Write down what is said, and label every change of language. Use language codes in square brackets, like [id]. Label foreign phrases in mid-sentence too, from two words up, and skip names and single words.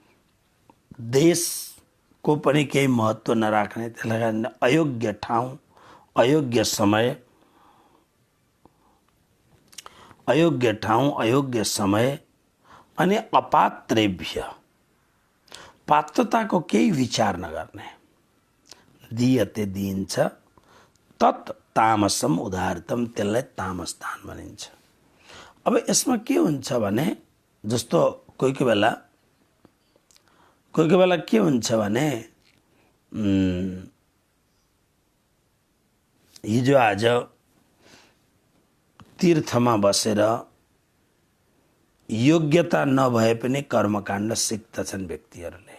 [ne] देशको पनि केही महत्त्व नराख्ने, त्यसलाई कारण अयोग्य ठाउँ, अयोग्य समय, अयोग्य ठाउँ, अयोग्य समय, अनि अपात्रेभ्य, पात्रताको केही विचार नगर्ने, दियते दिइन्छ, [sa] तत् तामसम उदाहृतम, [ne] त्यसलाई तामस दान भनिन्छ। अब यसमा के हुन्छ भने जस्तो कोही कोही बेला के हुन्छ भने हिजो आज तीर्थमा बसेर योग्यता नभए पनि कर्मकाण्ड सिक्दछन् व्यक्तिहरूले।